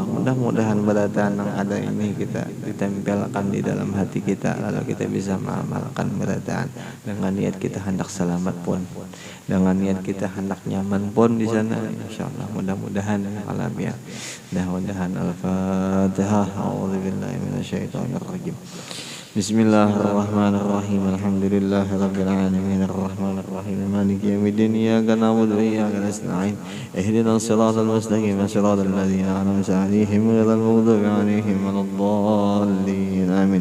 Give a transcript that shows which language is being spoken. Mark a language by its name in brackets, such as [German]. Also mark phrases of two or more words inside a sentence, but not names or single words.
[Banjar] Mudah-mudahan berataan yang ada ini kita ditempelkan di dalam hati kita, lalu kita bisa mengamalkan berataan dengan niat kita hendak selamat pun, dengan niat kita hendak nyaman pun di sana insyaallah. Mudah-mudahan alam ya. Mudah-mudahan al-Fatihah. [Arabic] أعوذ بالله من الشيطان الرجيم. بسم الله الرحمن الرحيم. الحمد لله رب العالمين الرحمن الرحيم مالك يوم الدين إياك نعبد وإياك نستعين اهدنا الصراط المستقيم صراط الذين أنعمت عليهم غير المغضوب عليهم ولا الضالين آمين.